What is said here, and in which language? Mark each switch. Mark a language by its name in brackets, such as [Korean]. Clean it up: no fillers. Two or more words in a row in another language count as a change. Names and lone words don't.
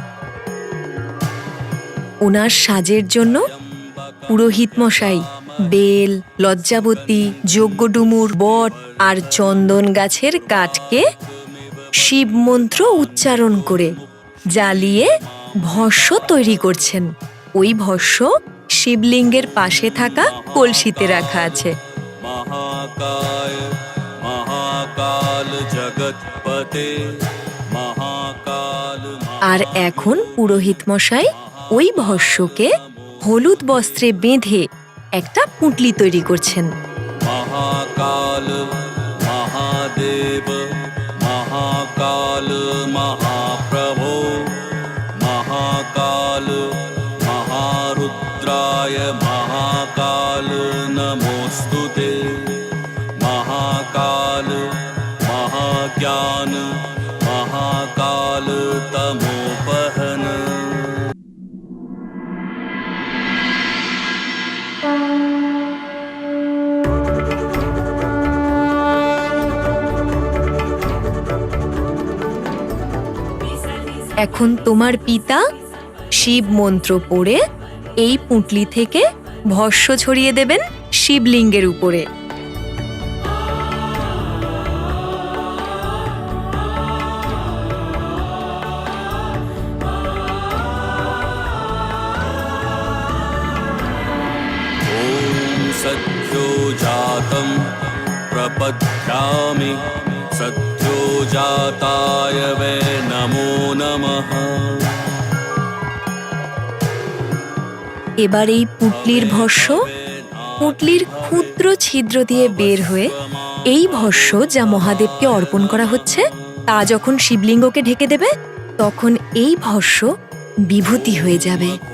[Bangla] ওনার সাজের জন্য পুরোহিত মশাই বেল, লজ্জাবতী, যজ্ঞডুমুর, বট আর চন্দন গাছের কাঠকে শিব মন্ত্র উচ্চারণ করে জ্বালিয়ে ভস্য তৈরি করছেন। ওই ভস্য শিবলিঙ্গের পাশে থাকা কলসিতে রাখা আছে। [Sanskrit] महाकाय महाकाल जगतपते महाकाल। [Bangla] আর এখন পুরোহিত মশাই ওই ভস্যকে হলুদ বস্ত্রে বেঁধে একটা পুঁটলি তৈরি করছেন। [Sanskrit] महाकाल महादेव महाकाल महाप्रभो महाकाल महारुद्राय महाकाल नमोस्तुते। महाकाल महाज्ञान महाकाल तमोपहन। [Bangla] এখন তোমার পিতা শিব মন্ত্র পড়ে এই পুঁটলি থেকে ভস্য ছড়িয়ে দেবেন শিবলিঙ্গের উপরে। [Sanskrit] ॐ सद्यो जातं प्रपद्यामि सद्यो जाताय वै नमो नमः। [Bangla] এবার এই পুঁটলির ভস্য পুঁটলির ক্ষুদ্র ছিদ্র দিয়ে বের হয়ে এই ভস্য যা মহাদেবকে অর্পণ করা হচ্ছে তা যখন শিবলিঙ্গকে ঢেকে দেবে তখন এই ভস্য বিভূতি হয়ে যাবে।